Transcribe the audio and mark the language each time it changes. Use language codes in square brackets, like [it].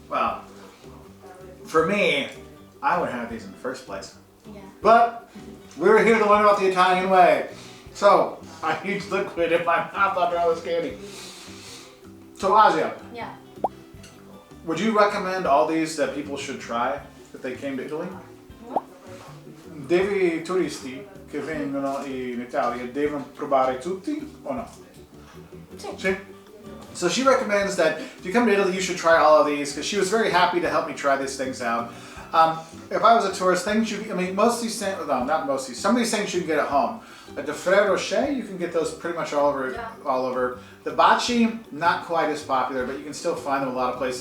[en] Well, for me, I would have these in 1st place. Yeah. But We're here to learn about the Italian way. So, I use liquid in my mouth after all this candy. So, Asia, Yeah. would you recommend all these that people should try if they came to Italy? [it] Devi turisti che vengono in Italia devono provare tutti o no? Sì. [en] So she recommends that if you come to Italy, you should try all of these because she was very happy to help me try these things out. If I was a tourist, most of these things, no, not most of these, some of these things you can get at home. Like the Ferrero Rocher, you can get those pretty much all over. Yeah. All over. The Baci, not quite as popular, but you can still find them a lot of places.